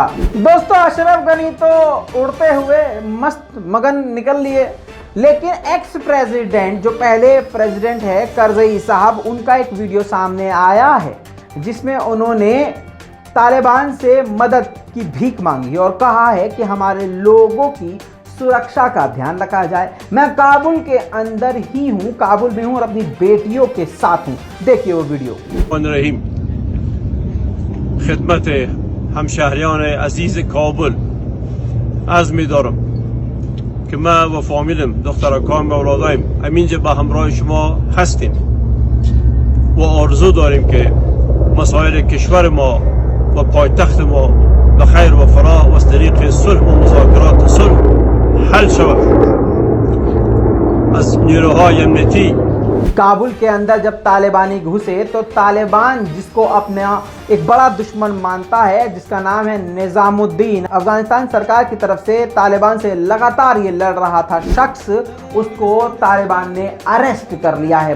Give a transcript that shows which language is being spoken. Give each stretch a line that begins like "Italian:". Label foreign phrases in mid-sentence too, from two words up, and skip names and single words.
Hindi: दोस्तों, अशरफ गनी तो उड़ते हुए मस्त मगन निकल लिए, लेकिन
English: ex president,
Hindi: जो पहले प्रेसिडेंट है करजई साहब, उनका एक वीडियो सामने आया है जिसमें उन्होंने तालिबान से मदद की भीख मांगी और कहा है कि हमारे लोगों की सुरक्षा का ध्यान रखा जाए। मैं काबुल के अंदर ही हूँ, काबुल में हूँ और अपनी बेटियों के साथ हूँ। देखिए वो वीडियो।
Persian: رحیم، خدمت همشهریان عزیز کابل عرض می‌دارم که ما و فامیلم دخترکان و اولادایم همینجا به همراه شما هستیم و آرزو داریم که مسائل کشور ما و پایتخت ما به خیر و فلاح و از طریق صلح و مذاکرات صلح حل شود. از نیروهای امنیتی
Hindi: काबुल के अंदर जब तालिबानी घुसे तो तालिबान, जिसको अपना एक बड़ा दुश्मन मानता है, जिसका नाम है निजामुद्दीन, अफगानिस्तान सरकार की तरफ से तालिबान से लगातार ये लड़ रहा था शख्स, उसको तालिबान ने अरेस्ट कर लिया है।